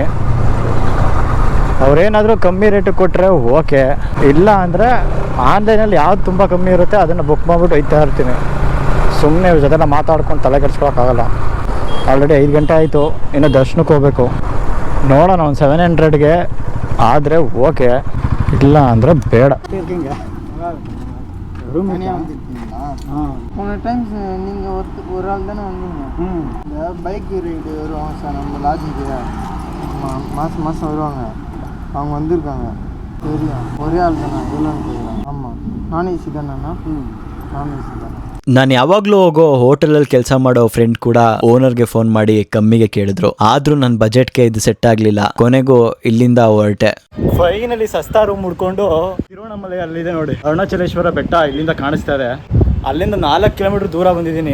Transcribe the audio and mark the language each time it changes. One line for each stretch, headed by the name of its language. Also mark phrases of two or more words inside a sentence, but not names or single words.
Kannada: ಅವ್ರೇನಾದರೂ ಕಮ್ಮಿ ರೇಟಿಗೆ ಕೊಟ್ಟರೆ ಓಕೆ, ಇಲ್ಲ ಅಂದರೆ ಆನ್ಲೈನಲ್ಲಿ ಯಾವ್ದು ತುಂಬ ಕಮ್ಮಿ ಇರುತ್ತೆ ಅದನ್ನು ಬುಕ್ ಮಾಡಿಬಿಟ್ಟು ಒಯ್ತಾ ಇರ್ತೀನಿ. ಸುಮ್ಮನೆ ಇವ್ರ ಜೊತೆ ಮಾತಾಡ್ಕೊಂಡು ತಲೆ ಕೆಡ್ಸ್ಕೊಳಕ್ಕಾಗಲ್ಲ. ಆಲ್ರೆಡಿ 5 ಗಂಟೆ ಆಯಿತು, ಇನ್ನು ದರ್ಶನಕ್ಕೆ ಹೋಗಬೇಕು. ನೋಡೋಣ, ಒಂದು 700ಗೆ ಆದರೆ ಓಕೆ, ಇಲ್ಲ ಅಂದರೆ ಬೇಡ.
Tamil: போன டைம்ஸ் நீங்கள் ஒரு ஆள் தானே வந்தீங்க. இந்த
English: bike ride
Tamil: வருவாங்க சார் நம்ம லாட்ஜுக்கு, மாதம் மாதம் வருவாங்க. அவங்க வந்திருக்காங்க, தெரியும். ஒரே ஆள் தானே, எவ்வளோன்னு தெரியும். ஆமாம், நான் ஏசி தானேண்ணா? நான் ஏசி தானே.
Kannada: ನಾನು ಯಾವಾಗಲೂ ಹೋಗೋ ಹೋಟೆಲಲ್ಲಿ ಕೆಲಸ ಮಾಡೋ ಫ್ರೆಂಡ್ ಕೂಡ ಓನರ್ಗೆ ಫೋನ್ ಮಾಡಿ ಕಮ್ಮಿಗೆ ಕೇಳಿದ್ರು. ಆದ್ರೂ ನನ್ನ ಬಜೆಟ್ಗೆ ಇದು ಸೆಟ್ ಆಗಲಿಲ್ಲ. ಕೊನೆಗೂ ಇಲ್ಲಿಂದ ಹೊರಟೆ. ಫೈನಲಿ ಸಸ್ತಾ ರೂಮ್ ಹುಡ್ಕೊಂಡು ತಿರುವಣ್ಣಾಮಲೈ ಅಲ್ಲಿದೆ ನೋಡಿ, ಅರುಣಾಚಲೇಶ್ವರ ಬೆಟ್ಟ ಇಲ್ಲಿಂದ ಕಾಣಿಸ್ತಾ ಇದೆ. ಅಲ್ಲಿಂದ 4 ಕಿಲೋಮೀಟರ್ ದೂರ ಬಂದಿದ್ದೀನಿ.